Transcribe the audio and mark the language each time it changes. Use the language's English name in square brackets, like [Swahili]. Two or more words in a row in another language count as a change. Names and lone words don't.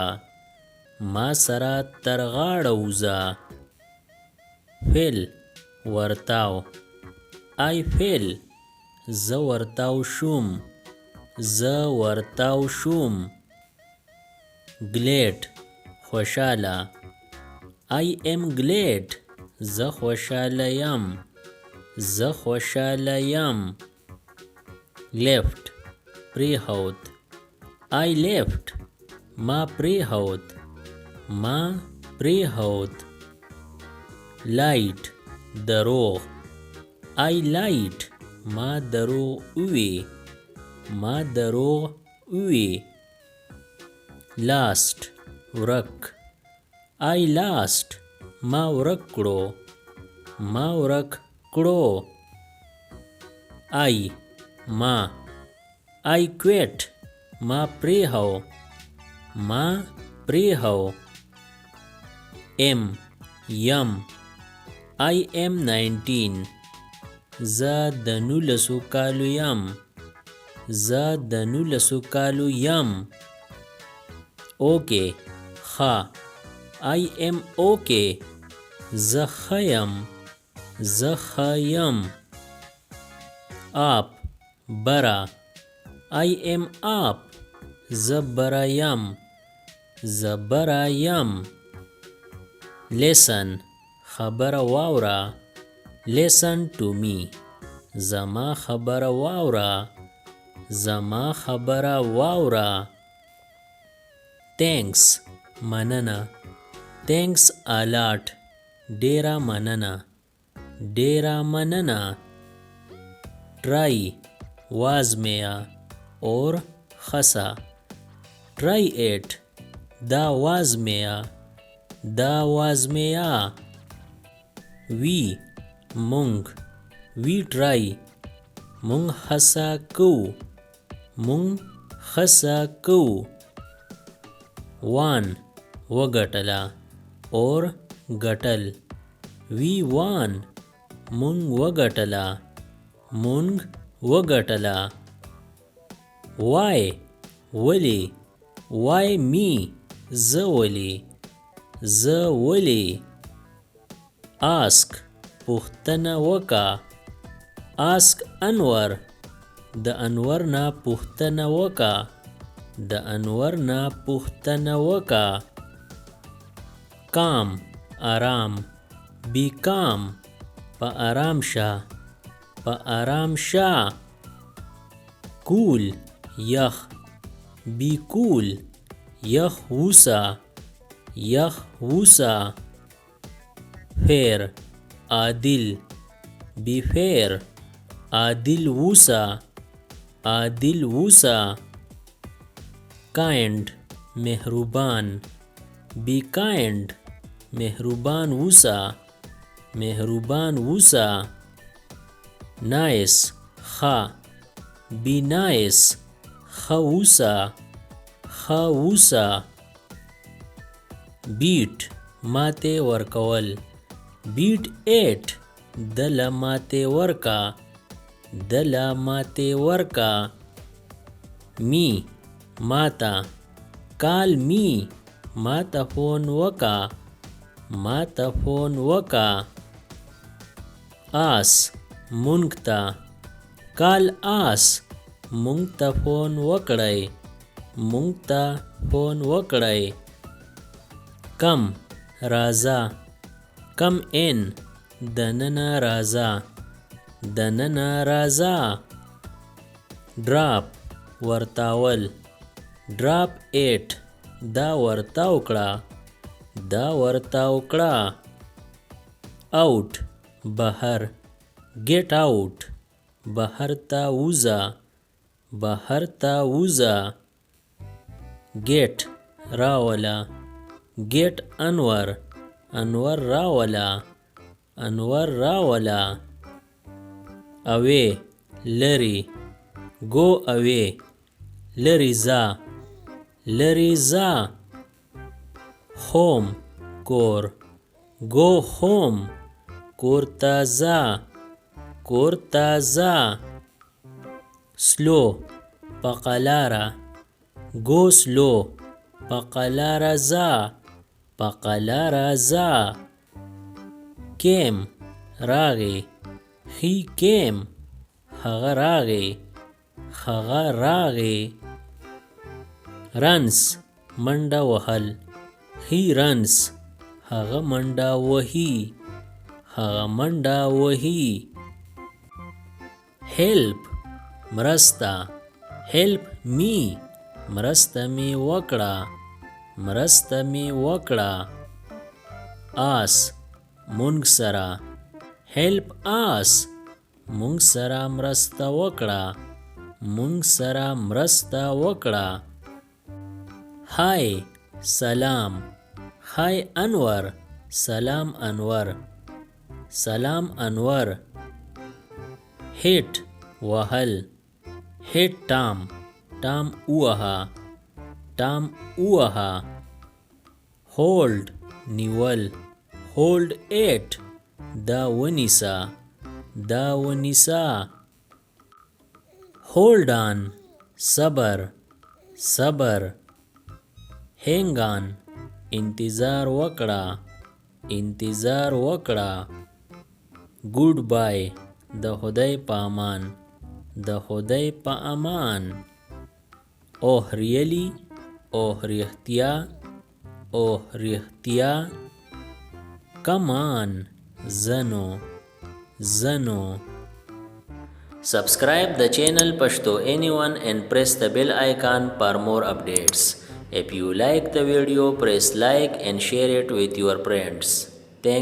[Pashto] ما سره تر غاړه وځه. Fell, ورتاو. [English] I fell. [Pashto] زه ورتاو شوم. زه ورتاو شوم. Glad, خوشاله. [English] I am glad. [Pashto] زه خوشاله یم. زه خوشاله یم. Left, پریښود. [English] I left. [Pashto] ما پریښود. ما پریښود. Lied, دروغ. [English] I lied. [Pashto] ما دروغ ووی. ما دروغ ووی. Lost, ورک. [English] I lost. [Pashto] ما ورک کړو. ما ورک کړو. I, ما. [English] I quit. [Pashto] ما پریښو. ما پریښو. یم. [English] I am 19. [Pashto] زه د 19 کالو یم. زه د 19 کالو یم. Okay, ښه. [English] I am okay. [Pashto] زه ښه یم. زه ښه یم. Up, بره. [English] I am up. [Pashto] زه بره یم. زه بره یم. Listen, خبره واوره. [English] Listen to me. [Pashto] زما خبره واوره. زما خبره واوره. Thanks, مننه. [English] Thanks a lot. [Pashto] ډیره مننه. ډیره مننه. Try, وازمیا. اور خسه. [English] Try it. [Pashto] دا وازمیا. دا وازمیا. We, مونږ. [English] We try. [Pashto] مونږ هڅه کوو. مونږ هڅه کوو. Won, وګټله. اور ګټل. [English] We won. [Pashto] مونږ وګټله. مونږ وګټله. Why, ولی. [English] Why me. [Pashto] زه ولی. زه ولی. Ask, پوښتنه وکړه. Ask انور. د انور نه پوښتنه وکړه. د انور نه پوښتنه وکړه. Calm, آرام. [English] Be calm. [Pashto] په آرام شه. په آرام شه. Cool, یخ. [English] Be cool. [Pashto] یخ ووسه. یخ ووسه. Fair, عادل. [English] Be fair. [Pashto] عادل ووسه. عادل ووسه. Kind, مهربان. [English] Be kind. [Pashto] مهربان ووسه. مهربان ووسه. Nice, ښه. [English] Be nice. [Pashto] ښه ووسه. ښه ووسه. Beat, ماته ورکول. [English] Beat it. [Pashto] دله ماته ورکا. دله ماته ورکا. Me, ماته. [English] Call me. [Pashto] ماته فون وکا. ماته فون وکا. Us, مونږ ته. [English] Call us. [Pashto] مونږ ته فون وکړئ. مونږ ته فون وکړئ. Come, راځه. [English] Come in. [Pashto] دننه راځه. دننه راځه. Drop, ورتاول. [English] Drop it. [Pashto] دا ورتاو کړه. دا ورتاو کړه. Out, بهر. [English] Get out. [Pashto] بهر ته وځه. بهر ته وځه. Get, راوله. Get انور. انور راوله. انور راولا. away لری. [English] go away [Pashto] لری ځه. لری ځه. home کور. [English] go home [Pashto] کور ته ځه. کور ته ځه. slow په قلاره. [English] go slow [Pashto] په قلاره ځه. په قلاره ځه. came راغی. [English] he came [Pashto] هغه راغی. هغه راغی. runs منډه وهل. [English] he runs [Pashto] هغه منډه وهي. هغه منډه وهي. help مرسته. [English] help me [Pashto] مرسته می وکړه. مرسته می وکړه. us مونږ سره. [English] help us [Pashto] مونږ سره مرسته وکړه. مونږ سره مرسته وکړه. hi سلام. hi انور سلام انور. سلام انور. hit وهل. hit ټام ټام ووهه. ټام ووهه. hold نیول. [English] hold it [Pashto] دا ونیسه. دا ونیسه. [English] hold on صبر. [Pashto] صبر. [English] hang on [Pashto] انتظار وکړه. انتظار وکړه. [English] good bye [Pashto] د خدای په امان. د خدای په امان. [English] oh really oh [Pashto] رښتیا. oh رښتیا. [English] come on زنو. [Pashto] زنو. [English] Subscribe the channel Pashto Anyone and press the bell icon for more updates. If you like the video, press like and share it with your friends.